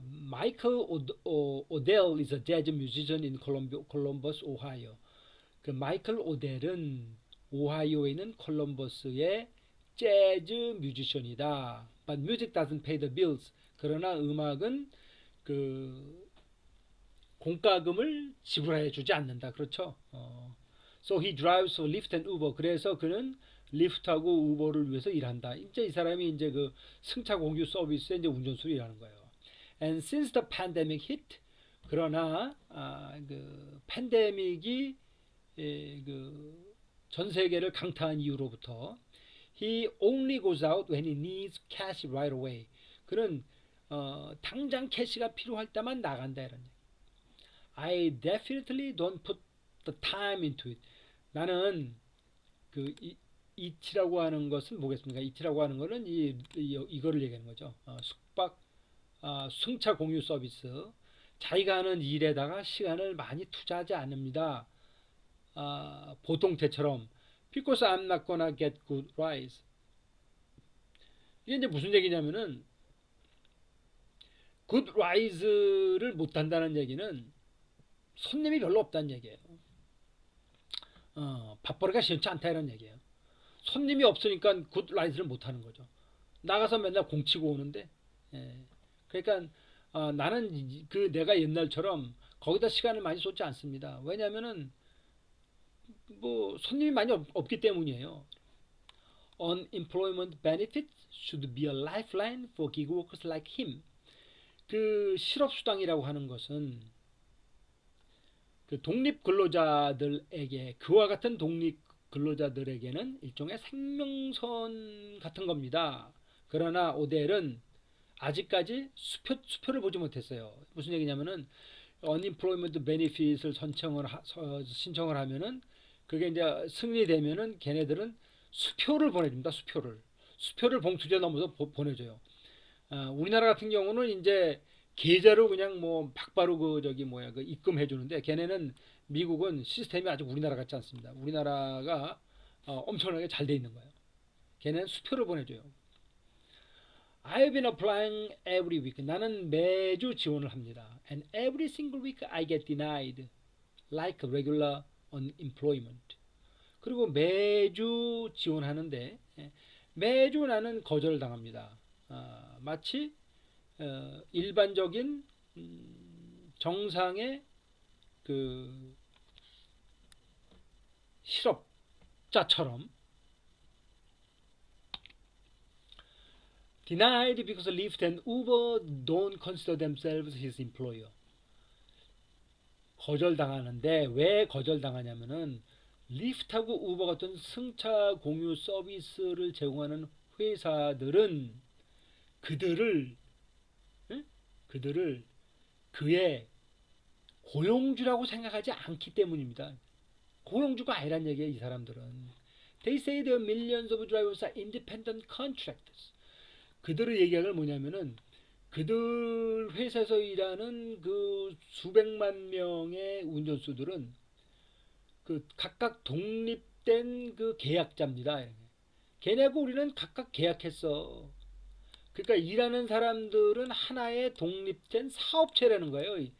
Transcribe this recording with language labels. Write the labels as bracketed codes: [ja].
[en] 마이클 오델 is a jazz musician in Columbus, Ohio. [ko] 그 마이클 오델은 오하이오에 있는 콜럼버스의 재즈 뮤지션이다. [en] But music doesn't pay the bills. [ko] 그러나 음악은 그 공과금을 지불해 주지 않는다. 그렇죠? [en] So he drives for Lyft and Uber. [ko] 그래서 그는 리프트하고 우버를 위해서 일한다. 이제 이 사람이 이제 그 승차 공유 서비스에 이제 운전수로 일하는 거예요. [en] And since the pandemic hit, [ko] 그러나 그 팬데믹이 그 전 세계를 강타한 이후로부터 [en] he only goes out when he needs cash right away. [ko] 그는 당장 캐시가 필요할 때만 나간다 이런 얘기. [en] I definitely don't put the time into it. [ko] 나는 그 이티라고 하는 것은 뭐겠습니까? 이티라고 하는 거는 이거를 얘기하는 거죠. 숙박 승차 공유 서비스. 자기가 하는 일에다가 시간을 많이 투자하지 않습니다. 보통 때처럼 [en] because I'm not gonna get good rides. [ko] 이게 이제 무슨 얘기냐면은 good rides를 못 한다는 얘기는 손님이 별로 없다는 얘기예요. 밥벌이가 시원치 않다 이런 얘기예요. 손님이 없으니까 good rides를 못 하는 거죠. 나가서 맨날 공치고 오는데, 그러니까 나는 그 내가 옛날처럼 거기다 시간을 많이 쏟지 않습니다. 왜냐하면은 뭐 손님이 많이 없기 때문이에요. [en] Unemployment benefits should be a lifeline for gig workers like him. [ko] 그 실업수당이라고 하는 것은 그 독립 근로자들에게 그와 같은 독립 근로자들에게는 일종의 생명선 같은 겁니다. 그러나 오델은 아직까지 수표를 보지 못했어요. 무슨 얘기냐면은 unemployment benefit을 신청을 하면은 그게 이제 승리되면은 걔네들은 수표를 보내줍니다. 수표를 봉투에 넣어서 보내줘요. 우리나라 같은 경우는 이제 계좌로 그냥 뭐 막바로 그 입금해 주는데 걔네는 미국은 시스템이 아주 우리나라 같지 않습니다. 우리나라가 엄청나게 잘 돼 있는 거예요. 걔네는 수표를 보내줘요. [en] I've been applying every week. [ko] 나는 매주 지원을 합니다. [en] And every single week I get denied like regular unemployment. [ko] 그리고 매주 지원하는데 매주 나는 거절당합니다. 마치 일반적인 정상의 그 실업자처럼 [en] denied because Lyft and Uber don't consider themselves his employer. [ko] 거절당하는데 왜 거절당하냐면은 리프트하고 우버 같은 승차 공유 서비스를 제공하는 회사들은 그들을 그의 고용주라고 생각하지 않기 때문입니다. 고용주가 아니란 얘기예요. 이 사람들은. [en] They say the millions of drivers are independent contractors. [ko] 그들의 얘기가 뭐냐면은 그들 회사에서 일하는 그 수백만 명의 운전수들은 그 각각 독립된 그 계약자입니다. 걔네하고 우리는 각각 계약했어. 그러니까 일하는 사람들은 하나의 독립된 사업체라는 거예요.